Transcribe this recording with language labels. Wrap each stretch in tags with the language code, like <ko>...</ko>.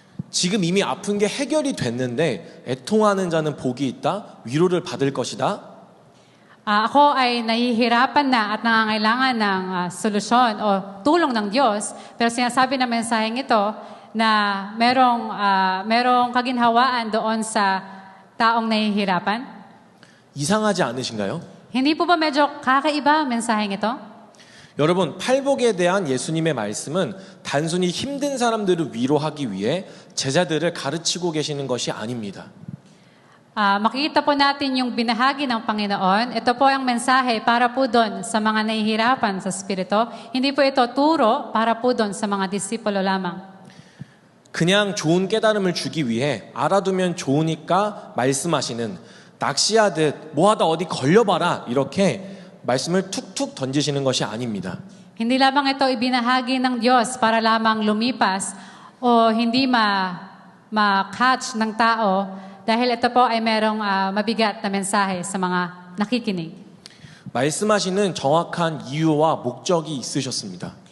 <ko>지금 이미 아픈 게 해결이 됐는데 애통하는 자는 복이 있다. 위로를 받을 것이다.</ko> <tl>Ako ay nahihirapan na at nangangailangan ng solusyon o tulong ng Diyos. Pero sinasabi ng mensaheng ito na merong kaginhawaan doon sa taong nahihirapan.</tl> <ko>이상하지 않으신가요?</ko> <tl>Hindi po ba medyo kakaiba ang mensaheng ito?</tl> <ko>여러분, 팔복에 대한 예수님의 말씀은 단순히 힘든 사람들을 위로하기 위해 제자들을 가르치고 계시는 것이 아닙니다.</ko> <tl>Makikita po natin yung binahagi ng Panginoon. Ito po ang mensahe para po doon sa mga nahihirapan sa Espiritu. Hindi po ito turo para po doon sa mga disipulo lamang.</tl> <ko>그냥 좋은 깨달음을 주기 위해 알아두면 좋으니까 말씀하시는 낚시하듯 뭐하다 어디 걸려봐라 이렇게 말씀을 툭툭 던지시는 것이 아닙니다.</ko> <tl>Hindi lamang ito ibinahagi ng Diyos para lamang lumipas o hindi ma-catch ng tao dahil ito po ay merong mabigat na mensahe sa mga nakikinig.</tl> <ko>말씀하시는 정확한 이유와 목적이 있으셨습니다.</ko>